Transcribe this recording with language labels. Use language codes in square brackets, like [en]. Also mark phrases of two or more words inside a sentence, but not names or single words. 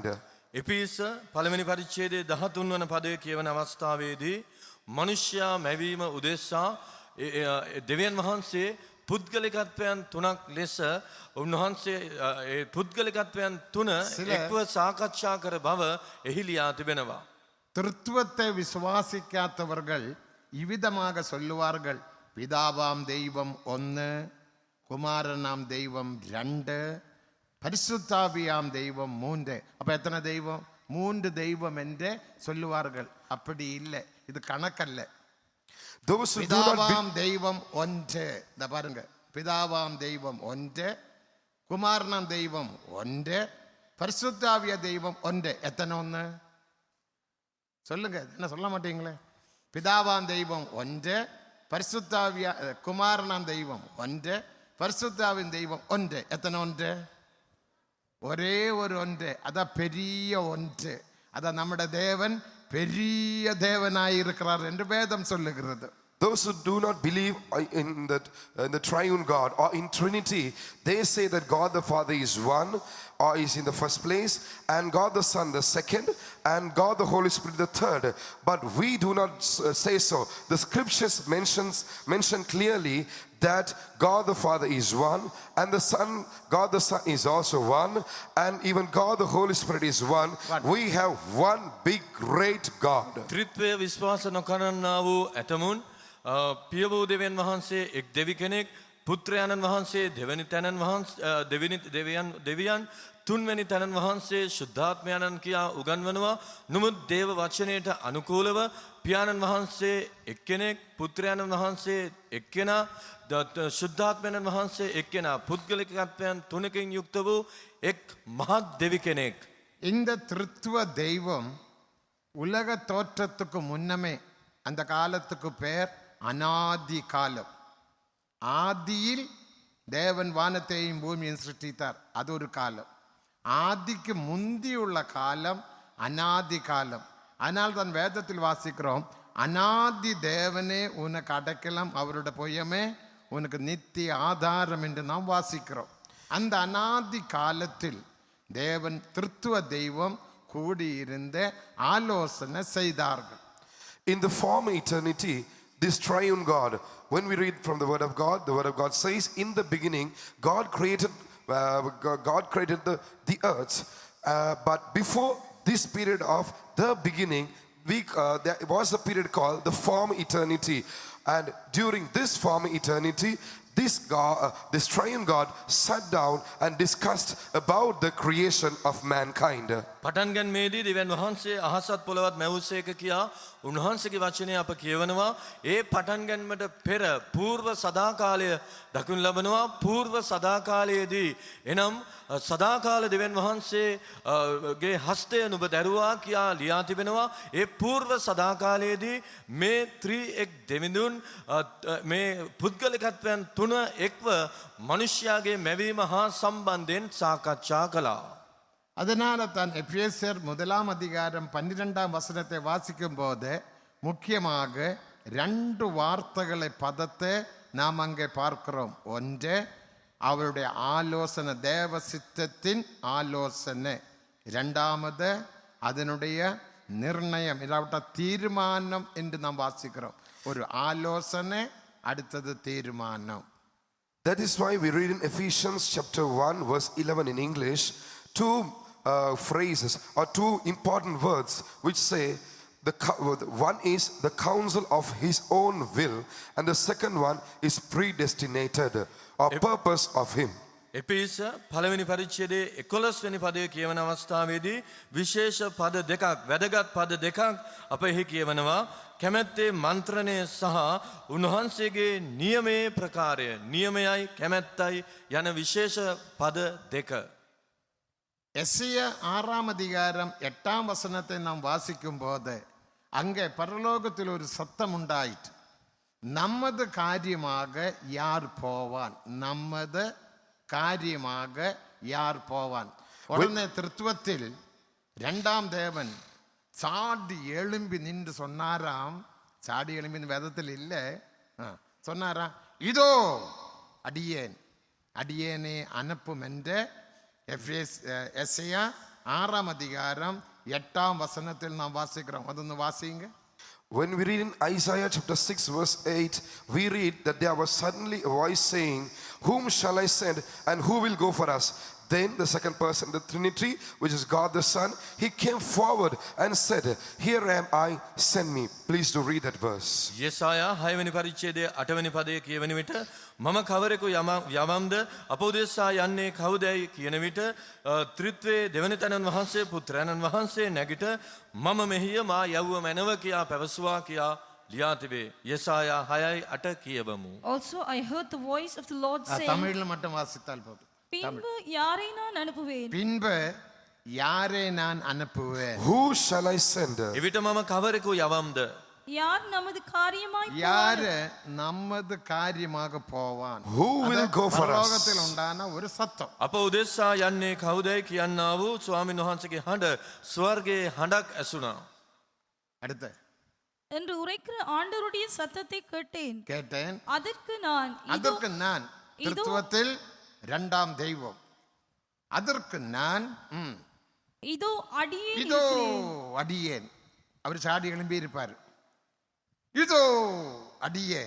[si] එපිස පළවෙනි පරිච්ඡේදයේ 13 වන පදයේ කියවන අවස්ථාවේදී මනුෂ්‍යයා මැවීම උදෙසා දෙවියන් වහන්සේ පුද්ගලිකත්වයන් තුනක් ලෙස උන්වහන්සේ ඒ පුද්ගලිකත්වයන් තුන එක්ව සාකච්ඡා කර බව එහි ලියා තිබෙනවා. [ta] திருத்துவத்தை விசுவாசிக்காதவர்கள் இவ்விதமாக சொல்லுவார்கள், பிதாவாம் தெய்வம் 1, குமாரனாம் தெய்வம் 2, பரிசுத்தாவியாம் தெய்வம் 3. அப்ப எத்தனை தெய்வம்? 3 தெய்வம் என்று சொல்லுவார்கள். அப்படி இல்லை, இது கணக்கல்ல. [en] Those who do not [ta] பிதாவாம் தெய்வம் 1, இந்த பாருங்க, பிதாவாம் தெய்வம் 1, குமாரனாம் தெய்வம் 1, பரிசுத்தாவிய தெய்வம் 1. எத்தனை 1? சொல்லுங்க, என்ன சொல்ல மாட்டீங்களே? பிதாவாம் தெய்வம் 1, பரிசுத்தாவிய குமாரனாம் தெய்வம் 1, பரிசுத்தாவின் தெய்வம் 1. எத்தனை 1? ஒரே ஒரு 1. அதான் பெரிய 1. அதான் நம்முடைய தேவன் பெரிய தேவனாயிருக்கிறார் என்று வேதம் சொல்லுகிறது. [en] Those who do not believe in the triune God or in Trinity, they say that God the Father is one, or is in the first place, and God the Son the second, and God the Holy Spirit the third. But we do not say so. The scriptures mention clearly that God the Father is one, and God the Son is also one, and even God the Holy Spirit is one. We have one big great God. [si] ත්‍රිත්වය විශ්වාස නොකරන්නා වූ ඇතමුන් පිය වූ දෙවියන් වහන්සේ එක් දෙවි කෙනෙක්, පුත්‍රයාණන් වහන්සේ දෙවැනි තැනන් වහන්සේ දෙවියන් තුන්වැනි තැනන් වහන්සේ ශුද්ධාත්මයාණන් කියා උගන්වනවා. නමුත් දේව වචනයට අනුකූලව පියාණන් වහන්සේ එක්කෙනෙක්, පුත්‍රයාණන් වහන්සේ එක්කෙනා, ශුද්ධාත්මයාණන් වහන්සේ එක්කෙනා, පුද්ගලිකත්වයන් තුනකින් යුක්ත වූ එක් මහත් දෙවි කෙනෙක්. [ta] இந்த திருத்துவ தெய்வம் உலக தோற்றத்துக்கு முன்னமே, அந்த காலத்துக்கு பெயர் அனாதி காலம். ஆதியில் தேவன் வானத்தையும் பூமியையும் சிருஷ்டித்தார், அது ஒரு காலம். ஆதிக்கு முந்தியுள்ள காலம் அனாதி காலம். ஆனால் தான் வேதத்தில் வாசிக்கிறோம், அனாதி தேவனே உனக்கு அடைக்கலம், அவருடைய பொய்யமே உனக்கு நித்திய ஆதாரம் என்று நாம் வாசிக்கிறோம். அந்த அனாதி காலத்தில் தேவன் திருத்துவ தெய்வம் கூடியிருந்து ஆலோசனை செய்தார்கள். [en] In the former eternity, this triune God, when we read from the word of God, the word of God says, in the beginning, God created the earth. But before this period of the beginning, there was a period called the former eternity. And during this former eternity, this triune God sat down and discussed about the creation of mankind. [si] පටන් ගැනීමේදී දෙවියන් වහන්සේ අහසත් පොළවත් මැවුසේක කියා උන්වහන්සේගේ වචනය අප කියවනවා. ඒ පටන් ගැනීමට පෙර పూర్ව සදාකාලය දක්වනු ලබනවා. పూర్ව සදාකාලයේදී එනම් සදාකාල දෙවියන් වහන්සේගේ හස්තය නුඹ දැරුවා කියා ලියා තිබෙනවා. ඒ పూర్ව සදාකාලයේදී මේ ත්‍රිඑක් දෙවිඳුන් මේ පුද්ගලිකත්වයන් තුන එක්ව මනුෂ්‍යයාගේ මැවීම හා සම්බන්ධයෙන් සාකච්ඡා කළා. [ta] அதனால தான் எபேசியர் 1 அதிகாரம் 12 வசனத்தை வாசிக்கும் போது முக்கியமாக 2 வார்த்தைகளை பதத்தை நாம் அங்கே பார்க்கிறோம். ஒன்று அவருடைய ஆலோசனை, தேவ சித்தத்தின் ஆலோசனை. இரண்டாவது அதனுடைய நிர்ணயம், இல்லாவிட்ட தீர்மானம் என்று நாம் வாசிக்கிறோம். ஒரு ஆலோசனை, அடுத்தது தீர்மானம். [en] That is why we read in Ephesians chapter 1 verse 11 in English, two phrases or two important words which say one is the counsel of his own will and the second one is predestinated or purpose of him. [si] එපිස පළවෙනි පරිච්ඡේදයේ 11 වෙනි පදයේ කියවන අවස්ථාවේදී විශේෂ පද දෙකක්, වැදගත් පද දෙකක් අප එහි කියවනවා. කැමැත්තේ මන්ත්‍රණය සහ උන්වහන්සේගේ නියමයේ ප්‍රකාරය, නියමයයි කැමැත්තයි යන විශේෂ පද දෙක. [ta] எஸ்ஐயா 6 அதிகாரம் 8 வசனத்தை நாம் வாசிக்கும் போது அங்கே பரலோகத்தில் ஒரு சத்தம் உண்டாயிற்று. நமது காரியமாக யார் போவான், நமது காரியமாக யார் போவான். உடனே திருத்துவத்தில் 2ஆம் தேவன் சாடி எழும்பி நின்று சொன்னாராம். சாடி எழும்பி வேதத்தில் இல்லை, சொன்னாராம், இதோ அடியேன், அடியேனே அனுப்பும் என்ற எஸ்ஐயா 6 அதிகாரம் 8 வசனத்தில் நாம் வாசிக்கிறோம். அதொன்று வாசிங்க. [en] When we read in Isaiah chapter 6 verse 8, we read that there was suddenly a voice saying, whom shall I send and who will go for us? Then the second person, the Trinity, which is God the Son, he came forward and said, here am I, send me. Please do read that verse. [si] යෙසායා 6 වෙනි පරිච්ඡේදයේ 8 වෙනි පදයේ කියවන විට මම කවරෙකු යවම්ද අප උදෙසා යන්නේ කවුදයි කියන විට ත්‍රිත්වයේ දෙවන තැනන් වහන්සේ පුත්‍රයන්න් වහන්සේ නැගිට මම මෙහිය මා යවුව මැනව කියා පැවසුවා කියා ලියා තිබේ. යෙසායා 6:8 කියවමු. [en] Also I heard the voice of the Lord saying, [ta] தமிழ்ல மட்டும் வாசித்தால் போதும். பின்பு யாரை நான் அனுப்புவேன், பின்பு யாரை நான் அனுப்புவேன், [en] Who shall I send? [si] එවිට මම කවරෙකු යවම්ද [ta] யார் நமது காரியமாய் யாரு நமது காரியமாக போவான். [en] Who will go for us? [ta] பரலோகத்தில் உண்டான ஒரு சத்தம். [si] අප උදෙසා යන්නේ කවුදයි කියන්නා වූ ස්වාමීන් වහන්සේගේ හඬ ස්වර්ගයේ හඬක් ඇසුණා. [ta] அடுத்து என்று உரைக்கிற ஆண்டவருடைய சத்தத்தை கேட்டேன். கேட்டேன். அதற்கு நான் அதற்கு நான் திருத்துவத்தில் 2ஆம் தெய்வம். அதற்கு நான் இதோ அடியேன் இதோ இருக்கிறேன். அடியேன். அவர் சாடி எழும்பி இருப்பார். இதோ அடியேன்.